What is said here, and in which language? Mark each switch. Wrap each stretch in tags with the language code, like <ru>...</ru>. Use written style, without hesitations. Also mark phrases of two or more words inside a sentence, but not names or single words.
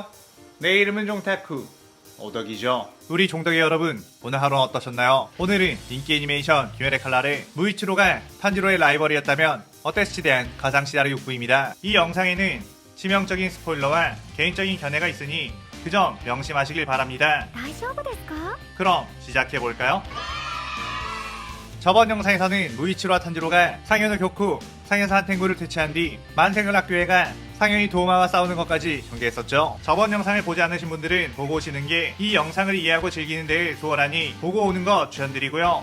<ko>내 이름은 종타쿠 오덕이죠. 우리 종덕의 여러분, 오늘 하루는 어떠셨나요? 오늘은 인기 애니메이션 귀멸의 칼날의 무이치로가 탄지로의 라이벌이었다면 어땠을지에 대한 가상 시나리오 욕구입니다. 이 영상에는 치명적인 스포일러와 개인적인 견해가 있으니 그 점 명심하시길 바랍니다.</ko> <ja>大丈夫ですか?</ja> <ko>그럼 시작해볼까요? 저번 영상에서는 무이치로와 탄지로가 상현의 교쿠, 상현산 탱구를 퇴치한 뒤 만생을 학교에가 상현이 도우마와 싸우는 것까지 전개했었죠. 저번 영상을 보지 않으신 분들은 보고 오시는 게 이 영상을 이해하고 즐기는 데 수월하니 보고 오는 거 추천드리고요.</ko>